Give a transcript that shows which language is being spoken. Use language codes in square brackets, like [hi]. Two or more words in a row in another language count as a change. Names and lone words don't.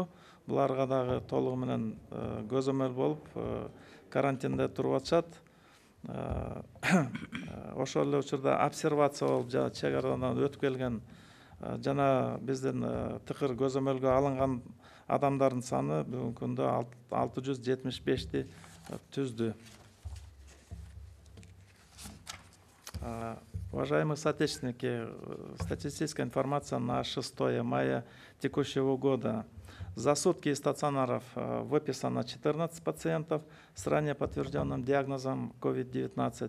[ky] Буларга дагы толугу менен көзөмөл болуп карантинде туруп атышат. Ошол эле учурда обсервация болуп чек арадан өтүп келген жана биздин тыкыр көзөмөлгө алынган адамдардын саны бүгүнкү күндө 675ти түздү. [ru] Уважаемые соотечественники, статистическая информация на 6 мая текущего года. За сутки из стационаров выписано 14 пациентов с ранее подтвержденным диагнозом COVID-19.